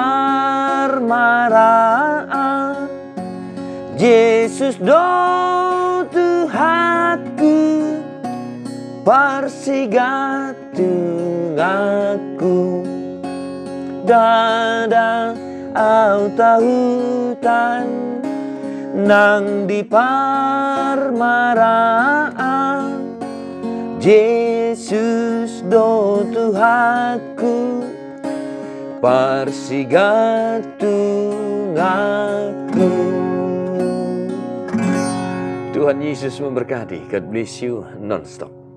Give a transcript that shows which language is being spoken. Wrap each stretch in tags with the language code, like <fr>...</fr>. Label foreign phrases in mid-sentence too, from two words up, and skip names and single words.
<bts>parmaraan, Yesus do Tuhanku, persigat Tuhanku, dada au tahutan, nang di parmaraan, Yesus do Tuhanku, persigantung aku.</bts> <id>Tuhan Yesus memberkati.</id> <en>God bless you non-stop.</en>